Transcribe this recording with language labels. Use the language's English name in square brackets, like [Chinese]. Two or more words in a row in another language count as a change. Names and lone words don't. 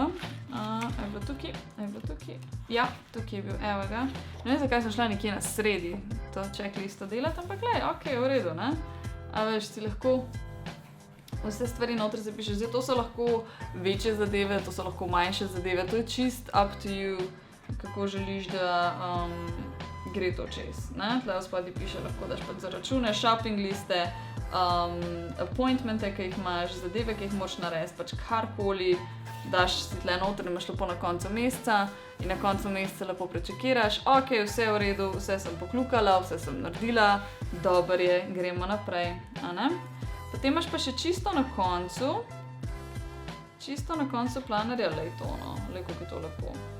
[Slovenian] Je bilo tukaj? Ja, tukaj je bil, evo ga. Ne vem, zakaj sem šla nekje na sredi to checklisto delati, ampak glej, v redu, A veš, si lahko vse stvari noter zapišeš. Zdaj, to so lahko večje zadeve, to so lahko manjše zadeve, to je čist [English] up to you, [Slovenian] kako želiš, da gre to čez. Tle v spodaj piše, lahko daš pač za račune, shopping liste, appointmente, ki jih imaš, zadeve, ki jih moraš narediti, pač karkoli, daš si tle noter, imaš lepo na koncu meseca in na koncu meseca lepo prečekiraš, vse je v redu, vse sem pokljukala, vse sem naredila, dober je, gremo naprej, Potem imaš pa še čisto na koncu čisto na koncu planarja, lej to, no, lej kako je to lepo.